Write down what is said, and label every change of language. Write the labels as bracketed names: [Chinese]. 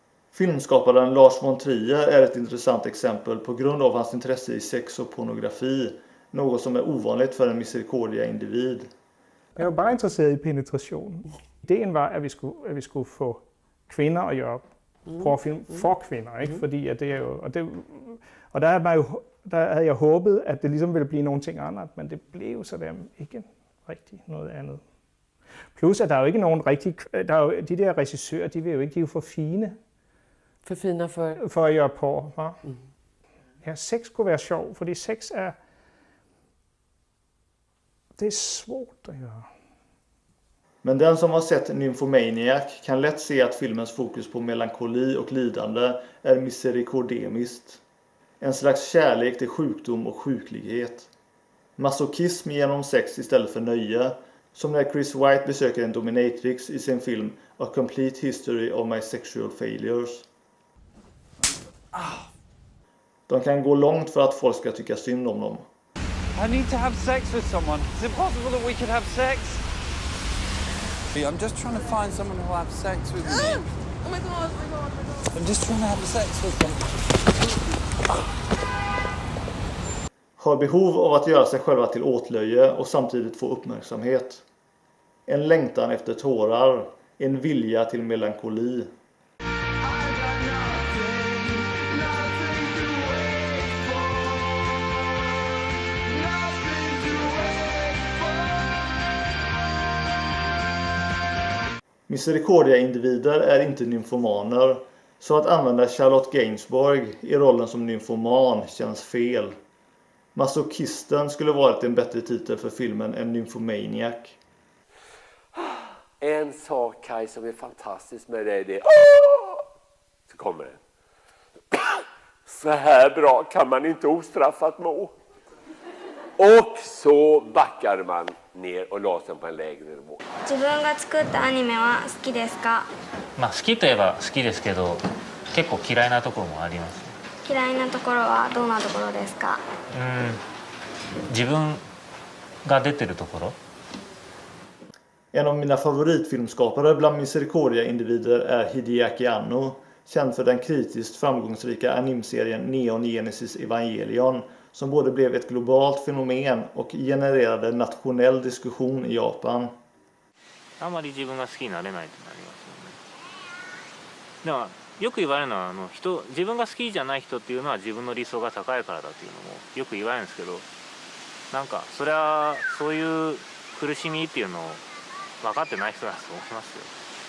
[Swedish] Filmskaparen Lars von Trier är ett intressant exempel på grund av hans intresse i sex och pornografi, något som är ovanligt för en misericordia-individ. Jag var bara intresserad i penetration. Idén var att vi skulle få kvinnor att göra [Danish] porrfilm for kvinder, ikke? Fordi at det er jo, og der havde jeg håbet, at det ligesom ville blive nogle ting andet, men det blev så der ikke rigtig noget andet. Plus at der er jo ikke nogen rigtig, der er jo, de der regissører, de er jo for fine. [Swedish] For fina [Danish] for at gøre porr, va? Ja, sex kunne være sjov, fordi sex er, [Swedish] det är svårt att göra. Men den som har sett Nymphomaniac kan lätt se att filmens fokus på melankoli och lidande är misericordemiskt. En slags kärlek till sjukdom och sjuklighet. Masochism genom sex istället för nöje, som när Chris White besöker en dominatrix i sin film A Complete History of My Sexual Failures. De kan gå långt för att folk ska tycka synd om dem. [English] I need to have sex with someone. Is it possible that we could have sex? I'm just trying to find someone who will have sex with me. Oh my god, oh my god, oh my god. I'm just trying to have sex with them. [Swedish] Har behov av att göra sig själva till åtlöje och samtidigt få uppmärksamhet. En längtan efter tårar, en vilja till melankoli. Misericordia-individer är inte nymfomaner, så att använda Charlotte Gainsbourg i rollen som nymfoman känns fel. Masochisten skulle varit en bättre titel för filmen än Nymphomaniac. En sak, Kaj, som är fantastiskt med det är det. Så kommer det. Så här bra kan man inte ostraffat må. Och så backar man ner och la sig på en lägre nivå. [Japanese] 自分が作ったアニメは好きですか？まあ好きといえば好きですけど、結構嫌いなところもあります。嫌いなところはどんなところですか？自分が出てるところ。 [Swedish] En av mina favoritfilmskapare bland Misericordia-individer är Hideaki Anno, känd för den kritiskt framgångsrika animserien Neon Genesis Evangelion, som både blev ett globalt fenomen och genererade nationell diskussion i Japan. [Japanese] あまり自分が好きになれないとなりますよね。だからよく言われるのは自分が好きじゃない人っていうのは自分の理想が高いからだっていうのもよく言われるんですけど、なんかそれはそういう苦しみっていうのを分かってない人だと思いますよ。